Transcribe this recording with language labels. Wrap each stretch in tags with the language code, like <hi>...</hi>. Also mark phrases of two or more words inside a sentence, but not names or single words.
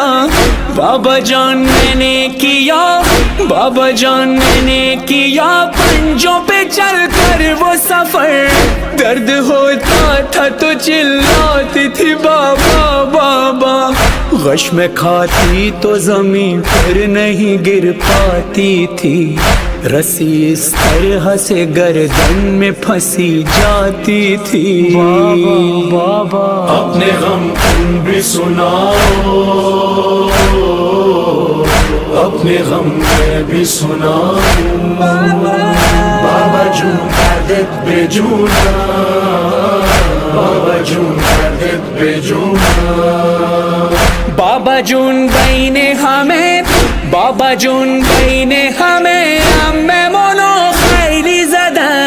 <ur>بابا جان میں نے کیا، بابا جان میں نے کیا پنجوں پہ چل کر وہ سفر، درد ہوتا تھا تو چلاتی تھی بابا بابا، غش میں کھاتی تو زمین پر نہیں گر پاتی تھی، رسی اس طرح سے گردن میں پھنسی جاتی تھی. بابا اپنے غم تم بھی سناؤ، اپنے غم میں بھی سناؤں.</ur> <fa>بابا جون دردت به جونم، بابا جون دردت به جونم. بابا جون بین همه، بابا جون بین همه عممونو خیلی زدن.</fa>